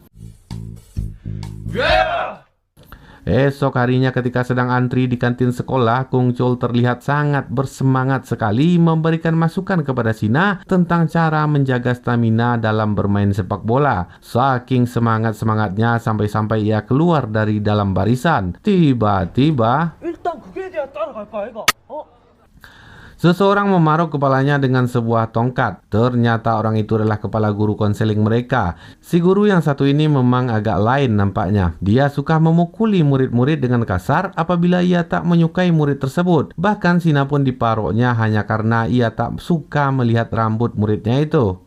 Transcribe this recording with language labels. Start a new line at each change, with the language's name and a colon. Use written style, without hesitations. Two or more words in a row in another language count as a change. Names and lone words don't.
Indonesian: Esok harinya ketika sedang antri di kantin sekolah, Kung Chul terlihat sangat bersemangat sekali memberikan masukan kepada Sina tentang cara menjaga stamina dalam bermain sepak bola. Saking semangat-semangatnya sampai-sampai ia keluar dari dalam barisan. Tiba-tiba
Korean: 일단 그게 돼야 따라갈까 아이가?
Indonesian: seseorang memarok kepalanya dengan sebuah tongkat. Ternyata orang itu adalah kepala guru konseling mereka. Si guru yang satu ini memang agak lain nampaknya. Dia suka memukuli murid-murid dengan kasar apabila ia tak menyukai murid tersebut. Bahkan Sina pun diparoknya hanya karena ia tak suka melihat rambut muridnya itu.